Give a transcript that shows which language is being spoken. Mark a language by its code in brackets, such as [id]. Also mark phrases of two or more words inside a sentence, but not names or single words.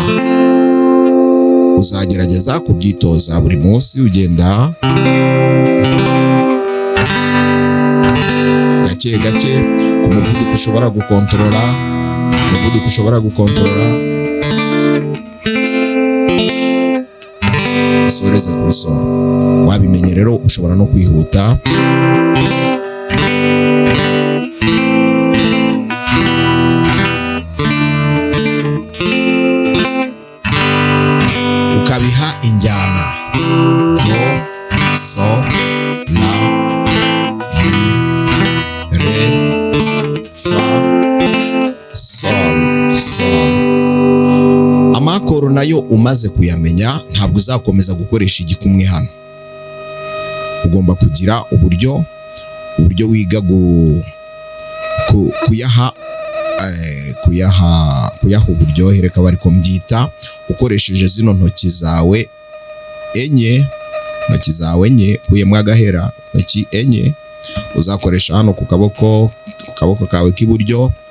[rw] Uzagerageza kubyitoza buri munsi, ugenda gake gake ku muvuduko ushobora gukontorora, usoreze kuri solo. Wabimenye rero ushobora no kwihuta. Ukabiha injyana do, so, la, mi, re, fa, sol. Amakoro nayo umaze kuyamenya, ntabwo uzakomeza gukoresha igikumwe hano. Ugomba kugira uburyo wiga kuyaha uburyohe, reka bari ko mbyita, ukoresheje zino ntoki zawe enye, kuyemo agahera, intoki enye uzakoresha hano ku kaboko kawe k'iburyo,